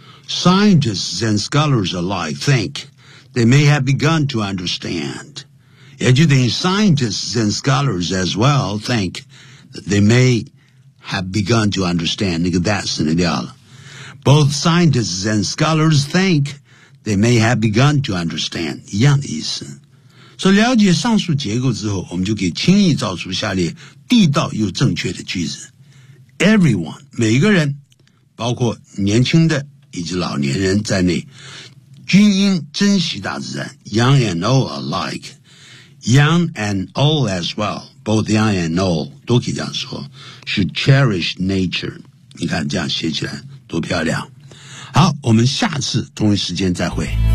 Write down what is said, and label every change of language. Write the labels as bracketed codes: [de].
[en] Scientists and scholars alike think they may have begun to understand， [zh] 也就等于 [en] scientists and scholars as well think that they may have begun to understand， [zh] 那个 [en] that [zh] 省掉了。 [en] Both scientists and scholars think they may have begun to understand. [zh] 一样的意思。所以了解上述结构之后，我们就可以轻易造出下列地道又正确的句子。 Everyone, 每个人，包括年轻的以及老年人在内，均应珍惜大自然。 [en] Young and old alike, young and old as well, both young and old, [zh] 都可以这样说， [en] should cherish nature. [zh] 你看这样写起来多漂亮。好，我们下次同一时间再会。